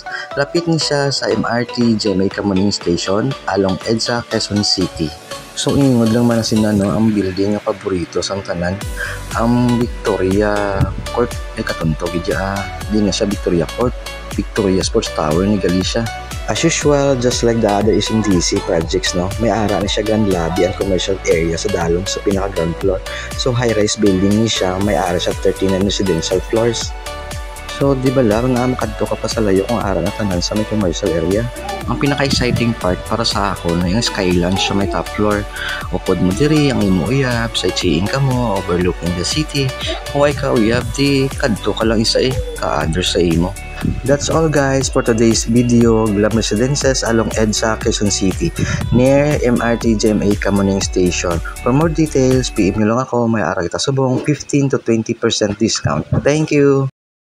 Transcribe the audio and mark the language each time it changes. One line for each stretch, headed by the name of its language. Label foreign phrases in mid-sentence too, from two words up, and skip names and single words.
Hiligaynon: Lapit ni siya sa MRT GMA Kamuning Station along EDSA, Quezon City. So ingod lang man sina ang building nga paborito sang tanan, ang Victoria Court ay katuntog di na siya Victoria Court, Victoria Sports Tower ni Galicia.
English: As usual, just like the other SMDC projects,
Hiligaynon: may ara ni siya
English: grand lobby and commercial area
Hiligaynon: sa dalong sa pinaka-ground floor. So
English: high-rise building
Hiligaynon: ni siya, may ara siya 39
English: residential floors.
Hiligaynon: So di ba lang nga makadto ka pa sa layo kung ara na tanan sa may
English: commercial area.
Hiligaynon: Ang pinaka-
English: exciting part
Hiligaynon: para sa ako na yung skyline siya may top floor. Upod mo diri ang imo uyab, sightseeing ka mo,
English: overlooking the city.
Hiligaynon: Kung ay ka uyab, di kadto ka lang isa ka-under sa imo.
English: That's all guys for today's video. Glam Residences along EDSA, Quezon City near MRT GMA Kamuning Station. For more details,
Hiligaynon: PM nyo lang ako. May ara kita subong 15 to 20% discount.
English: Thank you!